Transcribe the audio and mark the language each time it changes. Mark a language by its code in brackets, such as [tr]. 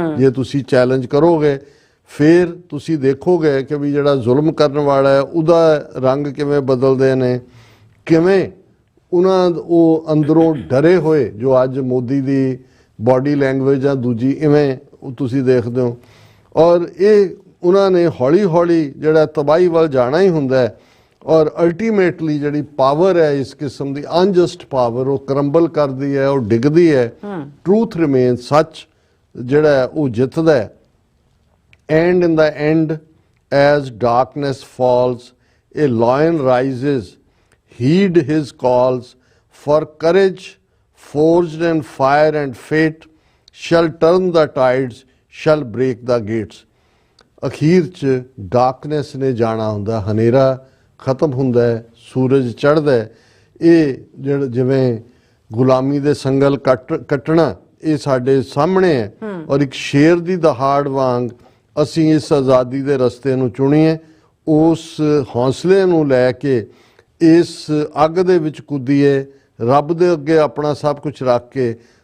[pa] ਜੇ ਤੁਸੀਂ ਚੈਲੰਜ ਕਰੋਗੇ ਫਿਰ ਤੁਸੀਂ ਦੇਖੋਗੇ ਕਿ ਵੀ ਜਿਹੜਾ ਜ਼ੁਲਮ ਕਰਨ ਵਾਲਾ ਹੈ ਉਹਦਾ ਰੰਗ ਕਿਵੇਂ ਬਦਲਦੇ ਨੇ, ਕਿਵੇਂ ਉਹਨਾਂ ਉਹ ਅੰਦਰੋਂ ਡਰੇ ਹੋਏ, ਜੋ ਅੱਜ ਮੋਦੀ ਦੀ ਬਾਡੀ ਲੈਂਗੁਏਜ ਜਾਂ ਦੂਜੀ ਇਵੇਂ ਤੁਸੀਂ ਦੇਖਦੇ ਹੋ। ਔਰ ਇਹ ਉਹਨਾਂ ਨੇ ਹੌਲੀ ਹੌਲੀ ਜਿਹੜਾ ਤਬਾਹੀ ਵੱਲ ਜਾਣਾ ਹੀ ਹੁੰਦਾ ਹੈ। ਔਰ ਅਲਟੀਮੇਟਲੀ ਜਿਹੜੀ ਪਾਵਰ ਹੈ ਇਸ ਕਿਸਮ ਦੀ ਅਨਜਸਟ ਪਾਵਰ, ਉਹ ਕਰੰਬਲ ਕਰਦੀ ਹੈ, ਉਹ ਡਿੱਗਦੀ ਹੈ। [en] truth remain, [pa] ਸੱਚ ਜਿਹੜਾ ਹੈ ਉਹ ਜਿੱਤਦਾ ਹੈ। [en] And in the end as darkness falls a lion rises, heed his calls, for courage forged in fire and fate shall turn the tides, shall break the gates. [pa] ਅਖੀਰ 'ਚ ਡਾਰਕਨੈਸ ਨੇ ਜਾਣਾ ਹੁੰਦਾ, ਹਨੇਰਾ ਖਤਮ ਹੁੰਦਾ ਹੈ, ਸੂਰਜ ਚੜ੍ਹਦਾ ਹੈ। ਇਹ ਜਿਹੜਾ ਜਿਵੇਂ ਗੁਲਾਮੀ ਦੇ ਸੰਗਲ ਕੱਟਣਾ ਇਹ ਸਾਡੇ ਸਾਹਮਣੇ ਹੈ। ਔਰ ਇੱਕ ਸ਼ੇਰ ਦੀ ਦਹਾੜ ਵਾਂਗ ਅਸੀਂ ਇਸ ਆਜ਼ਾਦੀ ਦੇ ਰਸਤੇ ਨੂੰ ਚੁਣੀਏ, ਉਸ ਹੌਸਲੇ ਨੂੰ ਲੈ ਕੇ ਇਸ ਅੱਗ ਦੇ ਵਿੱਚ ਕੁੱਦੀਏ, ਰੱਬ ਦੇ ਅੱਗੇ ਆਪਣਾ ਸਭ ਕੁਝ ਰੱਖ ਕੇ।